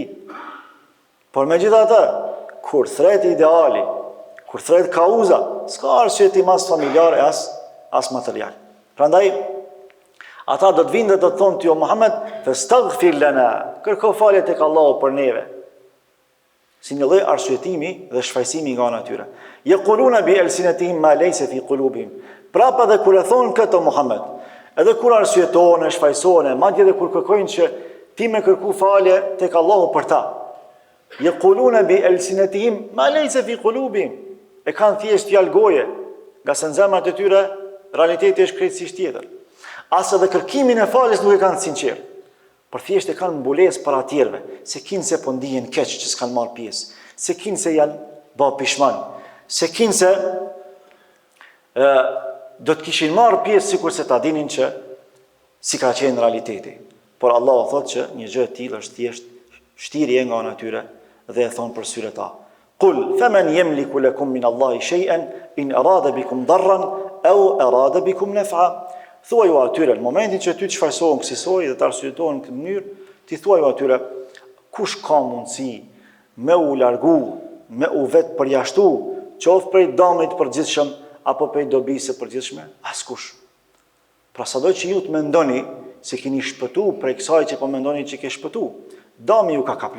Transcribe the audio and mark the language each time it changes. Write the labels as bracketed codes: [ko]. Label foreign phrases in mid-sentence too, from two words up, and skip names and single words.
[sq] Por megjithatë, kur thret ideali, kur thret kauza, s'ka arsye ti mas familjare as material. Prandaj ata do të vinë dhe do të thonë ti o Muhammed, [ar] فاستغفر لنا, [sq] kërko falje tek Allahu për neve. Si një lloj arsyetimi dhe shfaqësimi nga ana e tyre. [ar] يقولون بألسنتهم ما ليس في قلوبهم. [sq] Prapa dhe kur e thonë këtë Muhammed, edhe kur arsyeton, e shfaqëson, madje edhe kur kërkojnë që ti me kërku falje tek Allahu për ta. [ar] يقولون بألسنتهم ما ليس في قلوبهم. [sq] E kanë thjesht fjalë goje, nga se në zemrat e tyre realiteti është krejtësisht tjetër. As edhe kërkimin e faljes nuk e kanë sinqert, por thjesht e kanë mbulesë para tjerëve, se kinë se po ndihen keq që s'kanë marrë pjesë, se kinë se janë bë pishman, se kinë se do të kishin marrë pjesë sikur se ta dinin që si ka qenë realiteti. Por Allah o thot që një gjë e tillë është thjesht shtirje nga ana e tyre dhe e thon për syre ta. [ar] قل فمن يملك لكم من الله شيئا إن أراد بكم ضرا أو أراد بكم نفعا. [sq] Thuaj u atyre, në momentin që ty të shfaqsohen kësaj dhe të arsyetohen në këtë mënyrë, ti thuaj u atyre, kush ka mundësi me u largu, me u vetë përjashtu, qoftë prej dëmit të përgjithshëm apo prej dobisë së përgjithshme? Askush. Pra sado që ju të mendoni se keni shpëtu prej kësaj që po mendoni që ke shpëtu, dëmi ju ka kaplu.